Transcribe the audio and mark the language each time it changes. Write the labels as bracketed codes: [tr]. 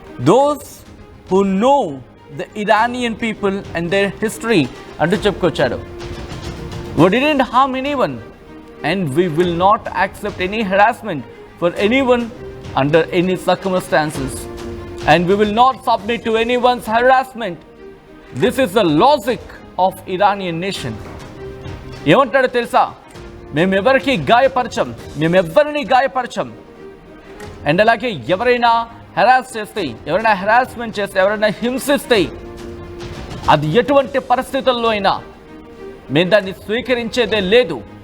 [en] those who know the Iranian people and their history [te] అంటూ చెప్పుకొచ్చాడు. [en] We didn't harm anyone and we will not accept any harassment for anyone under any circumstances and we will not submit to anyone's harassment. This is the logic of Iranian nation. [te] ఏమంటాడో తెలుసా, మేమెవరికి గాయపరచం, మేమెవ్వరిని గాయపరచం, and అలాగే ఎవరైనా harass చేస్తే, ఎవరైనా harassment చేస్తే, ఎవరైనా హింసిస్తే అది ఎటువంటి పరిస్థితుల్లో అయినా మేము దాన్ని స్వీకరించేదే లేదు.